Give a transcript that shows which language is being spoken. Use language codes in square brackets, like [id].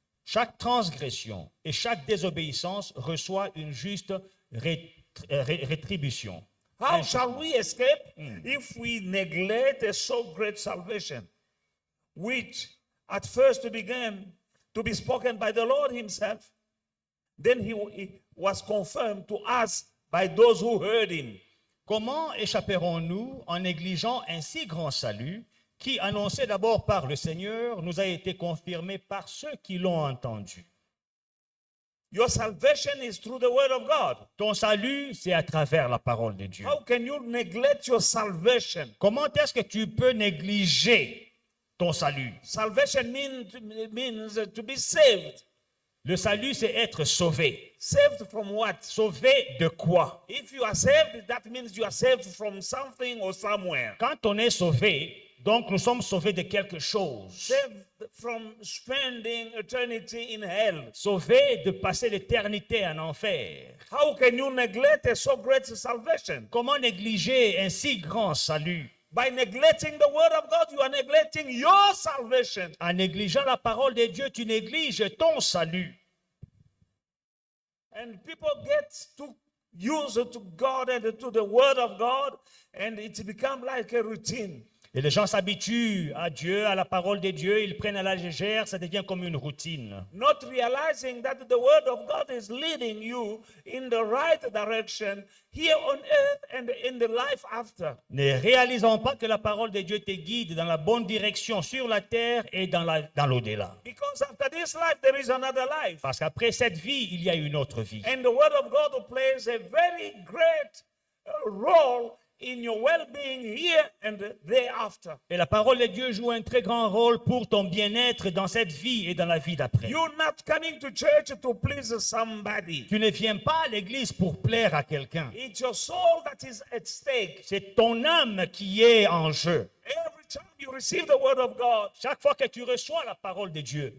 [fr] Chaque transgression et chaque désobéissance reçoit une juste rétribution. [en] How shall we escape if we neglect a so great salvation, which at first began to be spoken by the Lord himself, then he was confirmed to us by those who heard him. [fr] Comment échapperons-nous en négligeant un si grand salut qui, annoncé d'abord par le Seigneur, nous a été confirmé par ceux qui l'ont entendu? [en] Your salvation is through the word of God. [fr] Ton salut, c'est à travers la parole de Dieu. [en] How can you neglect your salvation? [fr] Comment est-ce que tu peux négliger ton salut? [en] Salvation means to be saved. [fr] Le salut, c'est être sauvé. [en] Saved from what? [fr] Sauvé de quoi? [en] If you are saved, that means you are saved from something or somewhere. [fr] Quand on est sauvé, donc nous sommes sauvés de quelque chose. [en] Saved from spending eternity in hell. [fr] Sauvés de passer l'éternité en enfer. [en] How can you neglect a so great salvation? [fr] Comment négliger un si grand salut? [en] By neglecting the word of God, you are neglecting your salvation. [fr] En négligeant la parole de Dieu, tu négliges ton salut. [en] And people get too used to God and to the word of God, and it's become like a routine. [fr] Et les gens s'habituent à Dieu, à la parole de Dieu, ils prennent à la légère, ça devient comme une routine. [en] Not realizing that the word of God is leading you in the right direction here on earth and in the life after. [fr] Ne réalisant pas que la parole de Dieu te guide dans la bonne direction sur la terre et dans l'au-delà. [en] Because after this life, there is another life. [fr] Parce qu'après cette vie, il y a une autre vie. [en] And the word of God plays a very great role in your well-being here and thereafter. [fr] Et la parole de Dieu joue un très grand rôle pour ton bien-être dans cette vie et dans la vie d'après. [en] You're not coming to church to please somebody. [fr] Tu ne viens pas à l'église pour plaire à quelqu'un. [en] It's your soul that is at stake. [fr] C'est ton âme qui est en jeu. [en] Every time you receive the word of God, [fr] Chaque fois que tu reçois la parole de Dieu,